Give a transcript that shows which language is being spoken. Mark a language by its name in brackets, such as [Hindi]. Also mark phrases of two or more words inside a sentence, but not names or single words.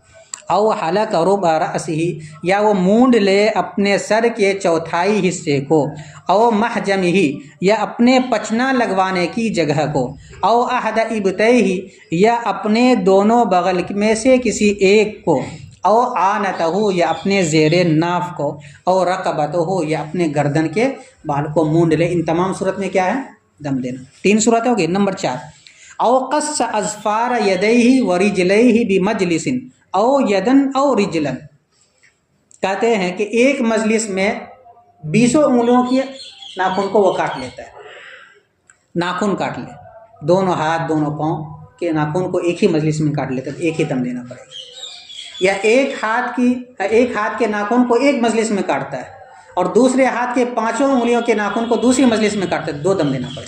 [Arabic] او حلق ربع رأسہ، [Urdu] یا وہ مونڈ لے اپنے سر کے چوتھائی حصے کو، [Arabic] او محجمہ، [Urdu] یا اپنے پچنا لگوانے کی جگہ کو، [Arabic] او احد ابطیہ، [Urdu] یا اپنے دونوں بغل میں سے کسی ایک کو، [Arabic] او عانتہ، [Urdu] یا اپنے زیر ناف کو، [Arabic] او رقبتہ، [Urdu] یا اپنے گردن کے بال کو مونڈ لے۔ ان تمام صورت میں کیا ہے، دم دینا۔ [Arabic] 3 [Urdu] صورتیں ہو گئی۔ [Arabic] نمبر 4 او قص اظفار یدیہ ورجلیہ بمجلس او یدن او رجلن، [Urdu] کہتے ہیں کہ ایک مجلس میں 20 انگلیوں کی ناخن کو وہ کاٹ لیتا ہے، ناخن کاٹ لے، دونوں ہاتھ دونوں پاؤں کے ناخن کو ایک ہی مجلس میں کاٹ لیتا ہے، ایک ہی دم دینا پڑے گا۔ یا ایک ہاتھ کے ناخن کو ایک مجلس میں کاٹتا ہے اور دوسرے ہاتھ کے 5 انگلیوں کے ناخن کو دوسری مجلس میں کاٹتا ہے، 2 دم دینا پڑے گا۔